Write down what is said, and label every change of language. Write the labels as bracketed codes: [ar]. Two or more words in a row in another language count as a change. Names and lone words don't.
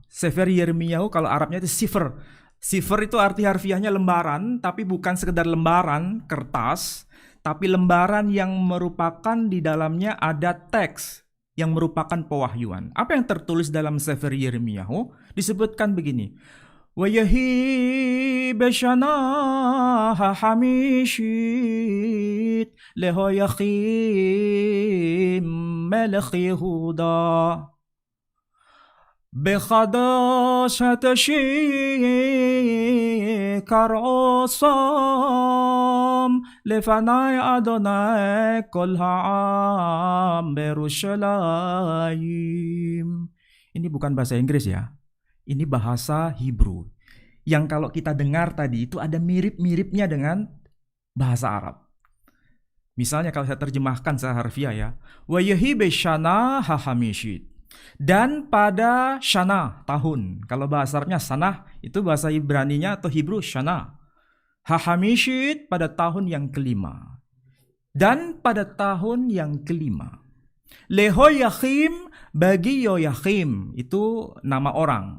[id] Sefer Yirmiyahu kalau Arabnya itu Sifr. Sifr itu arti harfiahnya lembaran, tapi bukan sekedar lembaran kertas, tapi lembaran yang merupakan di dalamnya ada teks yang merupakan pewahyuan. Apa yang tertulis dalam Sefer Yirmiyahu? Disebutkan begini. [he] ויהי בשנה החמשית ליהויקים מלך יהודה בחדש קראו צום לפני אדני כל העם בירושלים. [id] Ini bukan bahasa Inggris ya. Ini bahasa Hebrew. Yang kalau kita dengar tadi itu ada mirip-miripnya dengan bahasa Arab. Misalnya kalau saya terjemahkan secara harfiah ya. [he] ויהי בשנה החמשית. [id] Dan pada Shana, tahun. Kalau bahasa Arabnya Sanah, itu bahasa Ibraninya atau Hebrew Shana. Hahamishit pada tahun yang kelima. Dan pada tahun yang kelima. Lehoyachim bagi Yoyachim, itu nama orang.